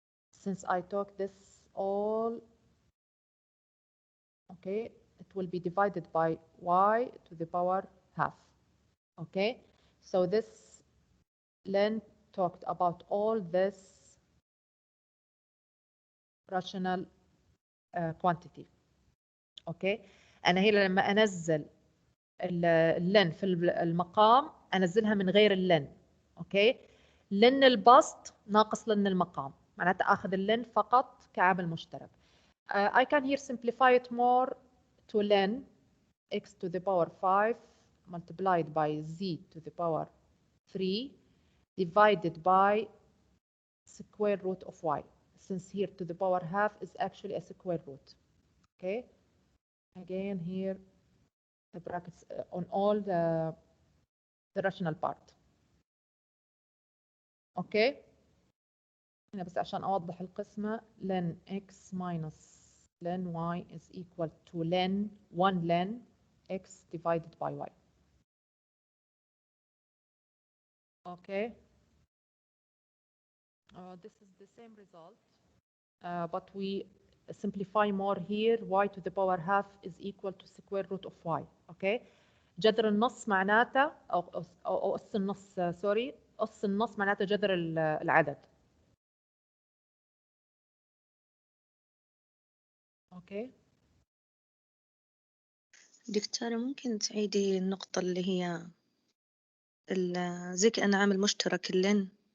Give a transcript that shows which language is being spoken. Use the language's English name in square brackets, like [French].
[English] Since I took this all, okay, it will be divided by y to the power half. Okay, so this len talked about all this rational quantity. [Arabic] اوكي انا هي لما انزل اللن في المقام انزلها من غير اللن. اوكي لن البسط ناقص لن المقام، معناتها اخذ اللن فقط كعامل مشترك. [English] I can here simplify it more to len x to the power 5 multiplied by z to the power 3 divided by square root of y, since here to the power half is actually a square root. Okay, again here the brackets on all the rational part. Okay, [Arabic] هنا بس عشان أوضح القسمة [English] len x minus len y is equal to len 1 len x divided by y. Okay, this is the same result, but we simplify more here. Y to the power half is equal to square root of y. [Arabic] Okay, جذر النص معناته أو أس النص سوري أس النص معناته جذر العدد. اوكي دكتورة ممكن تعيدي النقطة اللي هي زي كأنه عامل مشترك اللين؟